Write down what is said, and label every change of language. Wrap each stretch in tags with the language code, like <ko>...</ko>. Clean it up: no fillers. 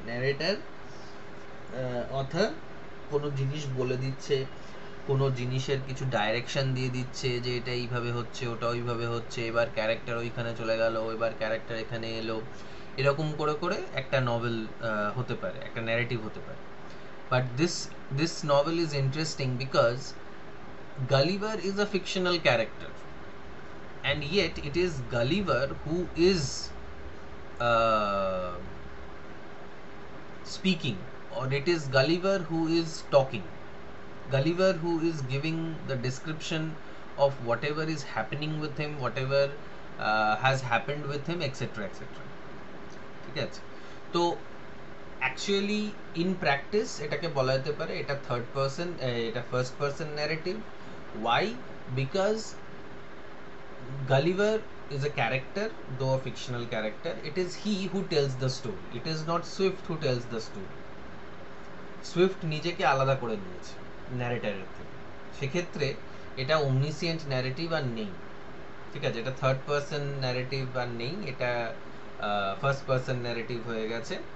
<bn>Narrator author কোনো জিনিস বলে দিচ্ছে, কোনো জিনিসের কিছু ডাইরেকশন দিয়ে দিচ্ছে যে এটা এইভাবে হচ্ছে, ওটা ওইভাবে হচ্ছে, এবার ক্যারেক্টার ওইখানে চলে গেল, এবার ক্যারেক্টার এখানে এলো, এরকম করে করে একটা নভেল হতে পারে, একটা ন্যারেটিভ হতে পারে।</bn> <en>But this novel is interesting because Gulliver is a fictional character, and yet it is Gulliver who is uh, speaking, or it is Gulliver who is talking, Gulliver who is giving the description of whatever is happening with him, whatever has happened with him, etc etc.</en> <bn>ঠিক আছে? তো actually in practice এটাকে বলা যেতে পারে এটা third person, এটা first person narrative.</bn> <en>Why? Because Gulliver is a character, though a fictional character. It is he who tells the story. It is not Swift who tells the story.</en> <bn>Swift নিজেকে আলাদা করে নিয়েছে ন্যারেটারের থেকে, সেক্ষেত্রে এটা ওমনিসিয়েন্ট narrative আর নেই। ঠিক আছে, এটা থার্ড পারসন ন্যারেটিভ আর নেই, এটা ফার্স্ট পারসন ন্যারেটিভ হয়ে গেছে।</bn>